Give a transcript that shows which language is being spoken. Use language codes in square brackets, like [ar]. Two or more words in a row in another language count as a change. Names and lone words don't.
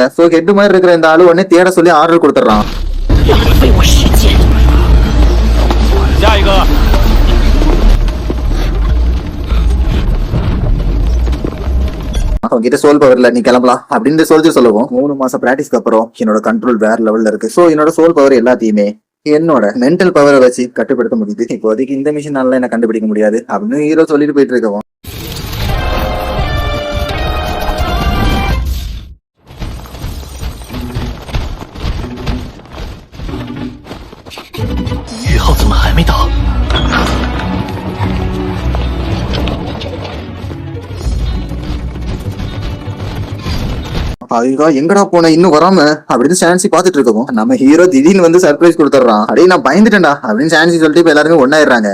[ta] சோ ஹெட் மாதிரி இருக்கிற இந்த ஆளு உடனே தேட சொல்லி ஆர்டர் கொடுத்துறான். அவங்கிட்ட [en] soul powerla [ta] நீ கிளம்பலாம் அப்படின்னு சோல்ஜர் சொல்லவும் 3 மாசம் பிராக்டிஸ்க்கு அப்புறம் என்னோட கண்ட்ரோல் வேற லெவல்ல இருக்கு. சோ என்னோட [en] soul power [ta] எல்லாத்தையுமே என்னோட [en] mental powerai [ta] வச்சு கட்டுப்படுத்த முடியுது. இப்போதைக்கு இந்த மிஷினால என்ன கண்டுபிடிக்க முடியாது அப்படின்னு ஹீரோ சொல்லிட்டு போயிட்டு இருக்கவும் [zh] 宇浩怎么还没到？ [ta] அதுக்கா எங்கடா போன இன்னும் வராம அப்படின்னு சான்சி பாத்துட்டு இருக்கவும் நம்ம ஹீரோ திடீர்னு வந்து சர்ப்ரைஸ் கொடுத்துறான். அப்படியே நான் பயந்துட்டேன்டா அப்படின்னு சான்சி சொல்லிட்டு இப்ப எல்லாருமே ஒன்னாயிடுறாங்க.